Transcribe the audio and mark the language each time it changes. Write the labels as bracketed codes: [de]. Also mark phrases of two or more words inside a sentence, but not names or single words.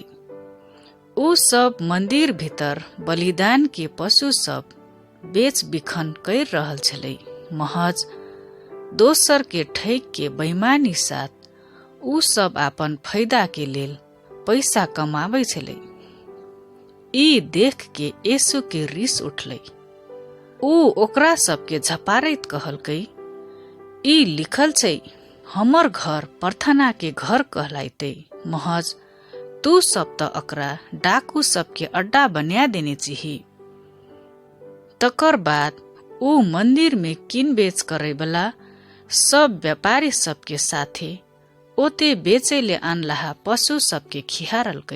[mai] ऊ सब मंदिर भीतर बलिदान के पशु सब बेच बिखन कर रहल छलै। महज दोसर के ठैक के बेईमानी साथ ऊ सब आपन फायदा के लेल पैसा कमाबै छलै। ई देख के यीशु के रिस उठलै। ऊ ओकरा सबके झपारैत कहलकै, ई लिखल छै, हमर घर प्रार्थना के घर कहलाइते। महज तू सब त अकरा डाकू सबके अड्डा बना देने चाहिए। तकर बाद ऊ मंदिर में किन बेच करे वाला सब व्यापारी सबके साथे ओते बेचैले आनलाहा पशु सबके खिहारलकै।